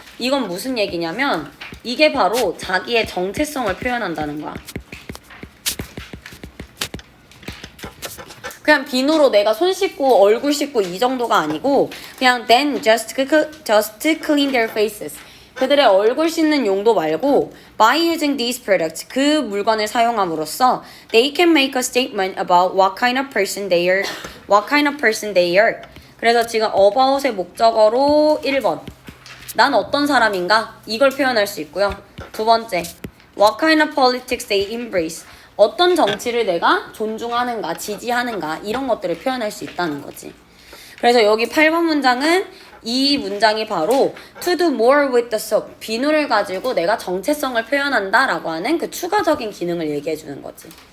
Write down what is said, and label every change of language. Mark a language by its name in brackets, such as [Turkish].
[Korean] 이건 무슨 얘기냐면 이게 바로 자기의 정체성을 표현한다는 거야. 그냥 비누로 내가 손 씻고 얼굴 씻고 이 정도가 아니고 그냥 [English] then just clean their faces. [Korean] 그들의 얼굴 씻는 용도 말고 [English] by using these products, [Korean] 그 물건을 사용함으로써 [English] they can make a statement about what kind of person they are. [Korean] 그래서 지금 about의 목적어로 1번. 난 어떤 사람인가? 이걸 표현할 수 있고요. 두 번째, [English] what kind of politics they embrace. [Korean] 어떤 정치를 내가 존중하는가, 지지하는가 이런 것들을 표현할 수 있다는 거지. 그래서 여기 8번 문장은 이 문장이 바로 [English] to do more with the soap, [Korean] 비누를 가지고 내가 정체성을 표현한다 라고 하는 그 추가적인 기능을 얘기해 주는 거지.